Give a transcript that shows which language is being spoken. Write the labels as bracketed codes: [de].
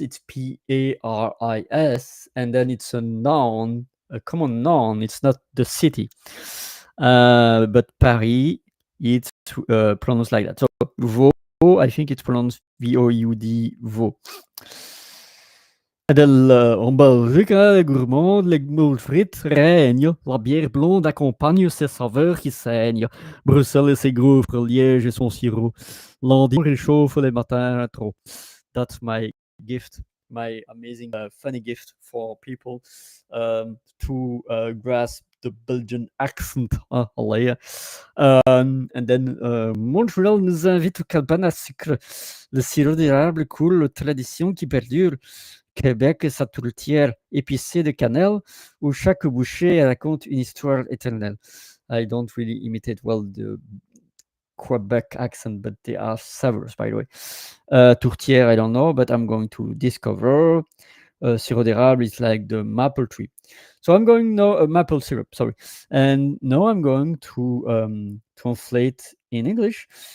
[en] It's PARIS, and then it's a noun, a common noun. It's not the city, but Paris. It's pronounced like that. So Vaud, I think it's pronounced VOUD, Vaud. [fr] En Belgique, les gourmands, les moules frites règnent. La bière blonde accompagne ses saveurs qui saignent. Bruxelles et ses gaufres, Liège et son sirop. L'endive réchauffe les matins trop. [en] That's my gift, my amazing, funny gift for people to grasp the Belgian accent. And then [fr] Montréal nous invite au cabane à sucre. Le sirop d'érable coule, tradition qui perdure. Québec, sa tourtière épicée de cannelle, où chaque bouchée raconte une histoire éternelle. [en] I don't really imitate well the Quebec accent, but they are savors, by the way. Tourtière, I don't know, but I'm going to discover. Sirop d'érable is like the maple tree. So I'm going now, maple syrup, sorry. And now I'm going to translate in English.